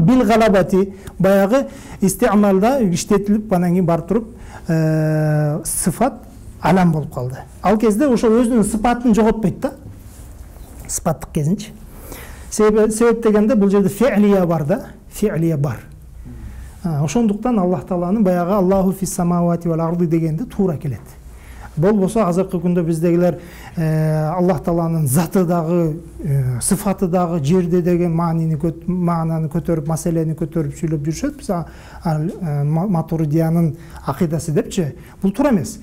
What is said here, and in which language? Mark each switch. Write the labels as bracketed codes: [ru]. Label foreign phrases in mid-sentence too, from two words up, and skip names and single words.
[ar] بالغلبة, [ky] баягы истиамалда иштетилип, анан кийин барып туруп сыфат алам болуп калды. Ал кезде ошол өзүнүн сыпатын жоготпойт да. Сыпаттык кезинчи. Себеп дегенде бул жерде фи'лия бар да, фи'лия бар. Ошондуктан Аллах Тааланын баягы [ar] الله في السماوات والأرض [ky] дегенде туура келет. Болбосо азыркы күндө биздегилер Аллах Тааланын заты дагы, сыфаты дагы жерде деген маананы көтөрүп, маселени көтөрүп сүйлөп жүрүшөт. Биз Матуридиянын акыйдасы депчи, бул туура эмес.